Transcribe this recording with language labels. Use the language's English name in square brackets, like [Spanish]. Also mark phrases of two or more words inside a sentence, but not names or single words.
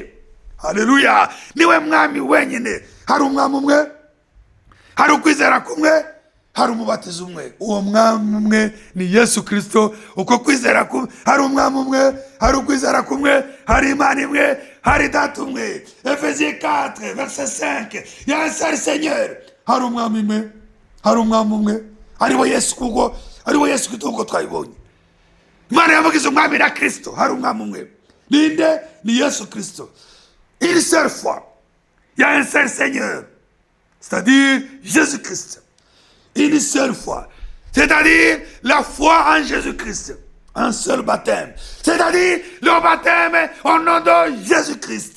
[Kinyarwanda] Haleluya, niwe mwami wenyine. hari umwami umwe, hari ukwizera kumwe, hari umubatizo umwe. uwo mwami umwe ni Yesu Kristo. uko kwizera kumwe, hari umwami umwe, hari ukwizera kumwe, hari Imana imwe, hari data umwe. [French] Ephésiens 4 verset 5, il y a un seul Seigneur. [Kinyarwanda] hari umwami umwe, hari umwami umwe ariwo Yesu, kuko ariwo Yesu Kristo uko twabibonye. Imana yamugize umwami na Kristo, hari umwami umwe. Ninde? Ni Yesu Kristo. [French] Une seule fois, il y a un seul Seigneur, c'est-à-dire Jésus-Christ. Une seule fois, c'est-à-dire la foi en Jésus-Christ. Un seul baptême, c'est-à-dire le baptême au nom de Jésus-Christ.